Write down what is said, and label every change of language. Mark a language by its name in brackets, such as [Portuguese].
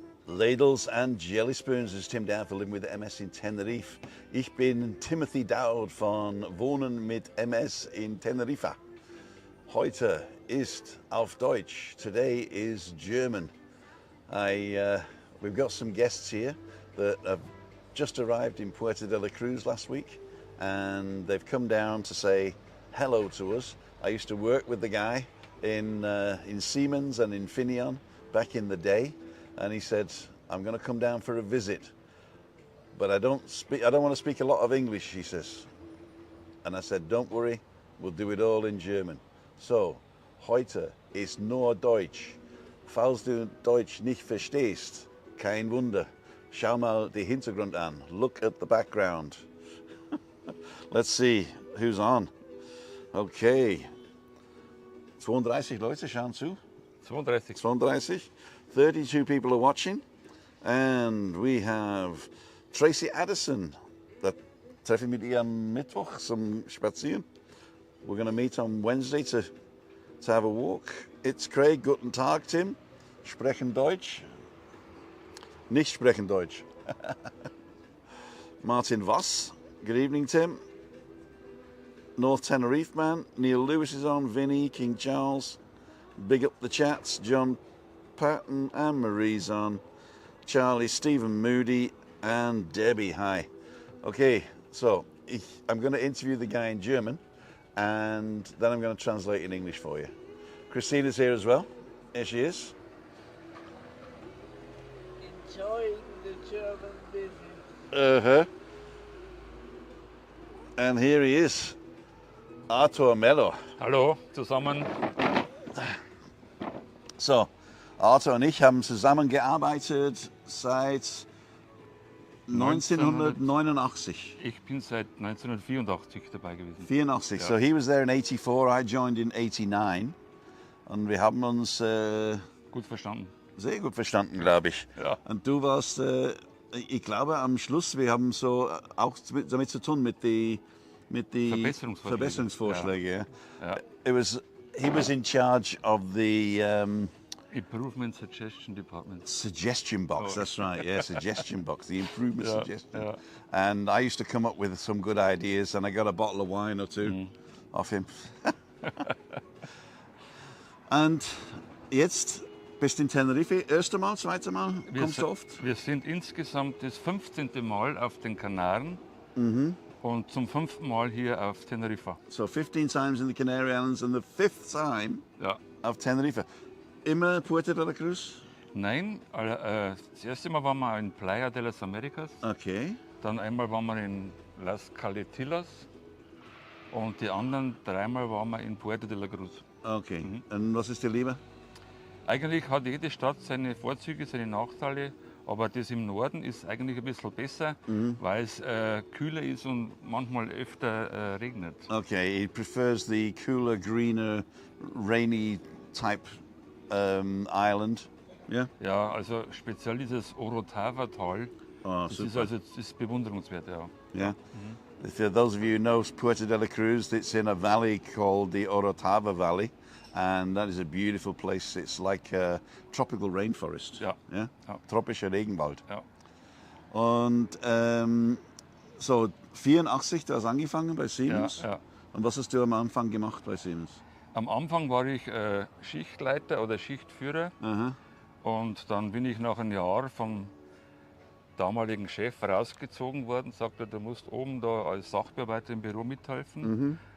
[English] Ladles and Jelly Spoons is Tim Dowd for Living with MS in Tenerife. [German] Ich bin Timothy Dowd von Wohnen mit MS in Tenerife. Heute ist auf Deutsch. [English] Today is German. We've got some guests here that have just arrived in Puerto de la Cruz last week, and they've come down to say hello to us. I used to work with the guy in Siemens and in Finion back in the day. And he said, I'm going to come down for a visit, but I don't want to speak a lot of English, he says. And I said, don't worry, we'll do it all in German. [German] So, heute ist nur Deutsch. Falls du Deutsch nicht verstehst, kein Wunder. Schau mal den Hintergrund an. [English] Look at the background. Let's see who's on. Okay. [German] 32 Leute schauen zu. 32. [English] 32 people are watching, and we have Tracy Addison. [German] Da treffe ich mit ihr am Mittwoch zum Spazieren. [English] We're going to meet on Wednesday to have a walk. It's Craig. [German] Guten Tag, Tim. Sprechen Deutsch? Nicht sprechen Deutsch. [English] Martin Voss. Good evening, Tim. North Tenerife man. Neil Lewis is on. Vinny, King Charles. Big up the chats. John Patton and Marie's on, Charlie, Stephen Moody, and Debbie. Hi. Okay, so I'm going to interview the guy in German, and then I'm going to translate in English for you. Christina's here as well. Here she is. Enjoying the German business. Uh-huh. And here he is, Arthur Mello. [German] Hallo zusammen. So, Arthur und ich haben zusammengearbeitet seit 1989. Ich bin seit 1984 dabei gewesen. 84. Ja. [English] So he was there in 84, I joined in 89. [German] Und wir haben uns Gut verstanden. sehr gut verstanden, glaube ich. Ja. Und du warst, ich glaube am Schluss, wir haben so auch damit zu tun mit die Verbesserungsvorschläge. Ja. [English] He was in charge of the Improvement Suggestion Department. suggestion box. That's right. Yeah, suggestion box. The improvement Yeah, suggestion. yeah. And I used to come up with some good ideas, and I got a bottle of wine or two off him. [German] Und jetzt bist du in Tenerife. Erste Mal, zweite Mal? Kommst du oft? Wir sind insgesamt das 15. Mal auf den Kanaren und zum 5. Mal hier auf Tenerife. [English] So 15 times in the Canary Islands and the 5th time [German] Ja. auf Tenerife. Immer Puerto de la Cruz? Nein, das erste Mal waren wir in Playa de las Americas, [English] Okay. [German] dann einmal waren wir in Las Caletillas und die anderen 3 Mal waren wir in Puerto de la Cruz. Okay. Und was ist dir lieber? Eigentlich hat jede Stadt seine Vorzüge, seine Nachteile, aber das im Norden ist eigentlich ein bisschen besser, weil es kühler ist und manchmal öfter regnet. [English] Okay, he prefers the cooler, greener, rainy type island. Yeah. [German] Ja, also speziell dieses Orotava-Tal, [English] Oh, [German] das ist super. also das ist bewundernswert, ja. [English] Yeah. If those of you who know Puerto de la Cruz, it's in a valley called the Orotava Valley, and that is a beautiful place. It's like a tropical rainforest. [German] Ja. [English] Yeah? [German] Ja. Tropischer Regenwald. Ja. Und so 84, du hast angefangen bei Siemens. Ja, ja. Und was hast du am Anfang gemacht bei Siemens? Am Anfang war ich Schichtleiter oder Schichtführer Aha. und dann bin ich nach einem Jahr vom damaligen Chef rausgezogen worden, sagte, du musst oben da als Sachbearbeiter im Büro mithelfen.